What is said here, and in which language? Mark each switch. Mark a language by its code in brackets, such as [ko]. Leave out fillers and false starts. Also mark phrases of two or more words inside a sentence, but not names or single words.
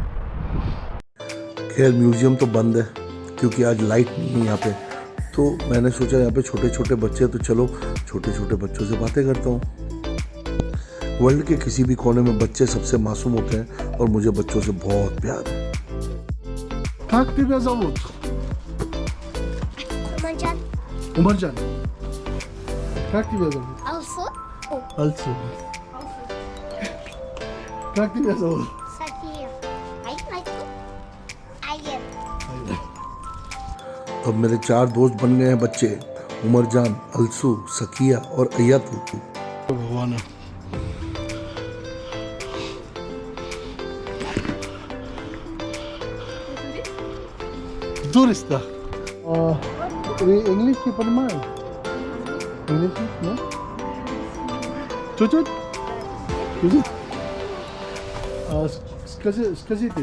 [hi] खैर म्यूज़ियम तो बंद है क्योंकि आज लाइट नहीं है यहाँ पे। तो मैंने सोचा यहाँ पे छोटे छोटे बच्चे, तो चलो छोटे छोटे बच्चों से बातें करता हूँ। वर्ल्ड के किसी भी कोने में बच्चे सबसे मासूम होते हैं और मुझे बच्चों से बहुत प्यार है। [ru] Как тебя зовут? Умарджан. Умарджан. Как тебя зовут? Алсу. Алсу. Как тебя зовут? София. Айку. Айер. [hi] अब मेरे 4 दोस्त बन गए हैं बच्चे, उमरजान, अलसू, सकिया और अय्यातू। भगवान है। Туриста. [ru] Вы английский понимаете? Английский, да? Чуть-чуть? Чуть-чуть? Скажите.